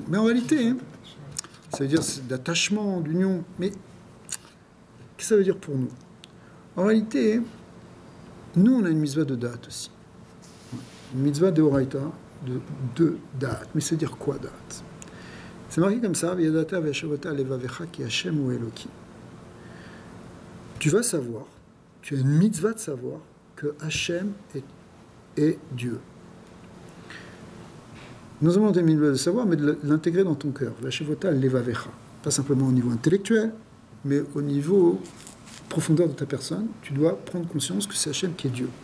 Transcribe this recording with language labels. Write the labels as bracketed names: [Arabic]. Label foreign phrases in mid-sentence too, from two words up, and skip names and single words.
[French] Mais en réalité, ça veut dire d'attachement, d'union. Mais qu'est-ce que ça veut dire pour nous? En réalité, nous, on a une mitzvah de Da'at aussi. Une mitzvah de Horaïta, de Da'at. Mais c'est dire quoi Da'at? C'est marqué comme ça, [Hebrew] וידעת והשבת לבבך כי השם הוא אלוקים. [French] Tu vas savoir, tu as une mitzvah de savoir que Hashem est Dieu. Non seulement tu as une mitzvah de savoir, mais de l'intégrer dans ton cœur. [Hebrew] והשבת לבבך. [French] Pas simplement au niveau intellectuel, mais au niveau profondeur de ta personne, tu dois prendre conscience que c'est Hashem qui est Dieu.